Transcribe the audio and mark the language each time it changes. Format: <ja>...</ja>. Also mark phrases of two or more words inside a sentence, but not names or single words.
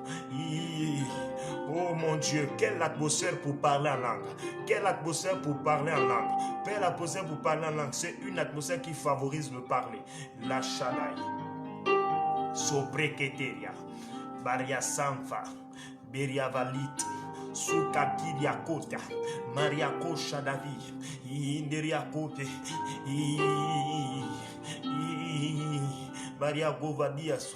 <fr>Oh mon Dieu, quelle atmosphère pour parler en langue. Quelle atmosphère pour parler en langue. Quelle atmosphère pour parler en langue. C'est une atmosphère qui favorise le parler. La Shaddai. Sobreketeria. Baria Sanfa. Beria Valit. Sukakiria Kota. Maria Kosha Davi. Inderia Kote. Maria Govadiaso.</fr>